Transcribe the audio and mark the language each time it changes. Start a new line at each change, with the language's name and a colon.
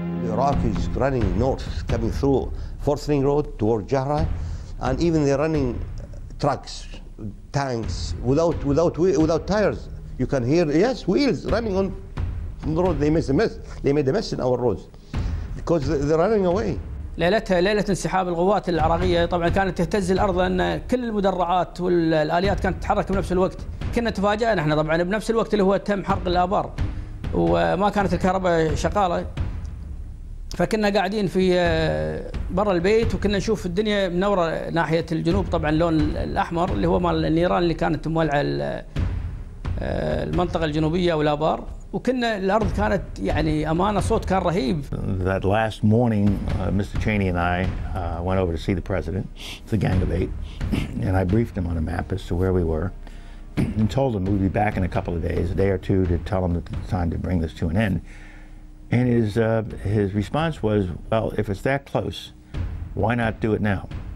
English: Iraqis running north, coming through 4th Ring Road toward Jahra, and even they're running trucks tanks without tires. You can hear, yes, wheels running on the road. They made a mess. They made a mess in our roads because they're running away.
Arabic: ليلتها ليلة انسحاب القوات العراقية طبعا كانت تهتز الأرض لأن كل المدرعات والآليات كانت تتحرك بنفس الوقت. كنا تفاجأنا احنا طبعا بنفس الوقت اللي هو تم حرق الآبار وما كانت الكهرباء شغالة. فكنا قاعدين في برا البيت وكنا نشوف الدنيا منورة ناحية الجنوب طبعا اللون الأحمر اللي هو مال النيران اللي كانت مولعة المنطقة الجنوبية والآبار. وكنا الأرض كانت يعني أمانة صوت كان رهيب.
English: That last morning, Mr. Cheney and I went over to see the president, the Gang of Eight, and I briefed him on a map as to where we were and told him we'd be back in a couple of days, a day or two, to tell him that it's time to bring this to an end. And his response was, well, if it's that close, why not do it now?